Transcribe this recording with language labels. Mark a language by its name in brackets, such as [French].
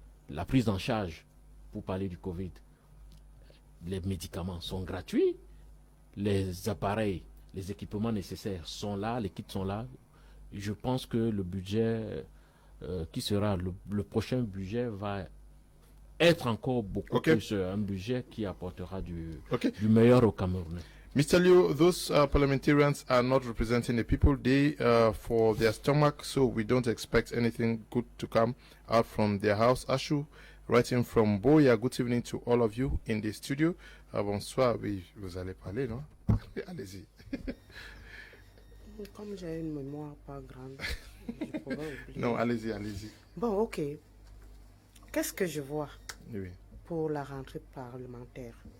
[French] La prise en charge, pour parler du Covid, les médicaments sont gratuits, les appareils, les équipements nécessaires sont là, les kits sont là. Je pense que le budget qui sera le prochain budget va être encore beaucoup plus un budget qui apportera du meilleur au Cameroun. [English] Mr. Liu, those parliamentarians are not representing the people. They for their stomach, so we don't expect anything good to come out from their house. Ashu, writing from Boya, good evening to all of you in the studio. [French] Bonsoir, oui, vous allez parler, non? Allez-y. Comme j'ai une mémoire pas grande, je pourrais oublier. Non, allez-y, allez-y. Bon, ok. Qu'est-ce que je vois pour la rentrée parlementaire?